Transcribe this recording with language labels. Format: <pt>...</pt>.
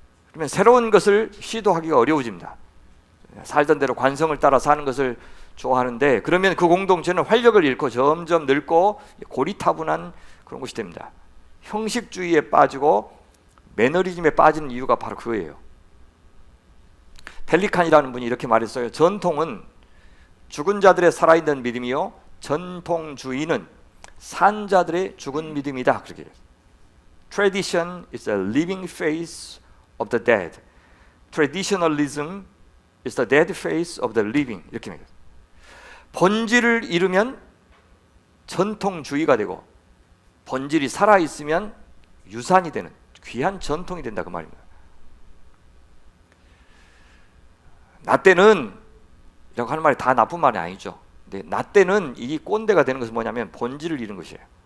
<ko>그러면 새로운 것을 시도하기가 어려워집니다. 살던 대로 관성을 따라 사는 것을 좋아하는데, 그러면 그 공동체는 활력을 잃고 점점 늙고 고리타분한 그런 곳이 됩니다. 형식주의에 빠지고 매너리즘에 빠지는 이유가 바로 그거예요. 펠리칸이라는 분이 이렇게 말했어요. 전통은 죽은 자들의 살아있는 믿음이요, 전통주의는 산 자들의 죽은 믿음이다. 그렇게</ko> <en>Tradition is the living face of the dead. Traditionalism is the dead face of the living.</en> <ko>이렇게 말해요. 본질을 잃으면 전통주의가 되고, 본질이 살아있으면 유산이 되는 귀한 전통이 된다, 그 말입니다. 나 때는 이라고 하는 말이 다 나쁜 말이 아니죠. 근데 나 때는 이 꼰대가 되는 것은 뭐냐면 본질을 잃은 것이에요.</ko>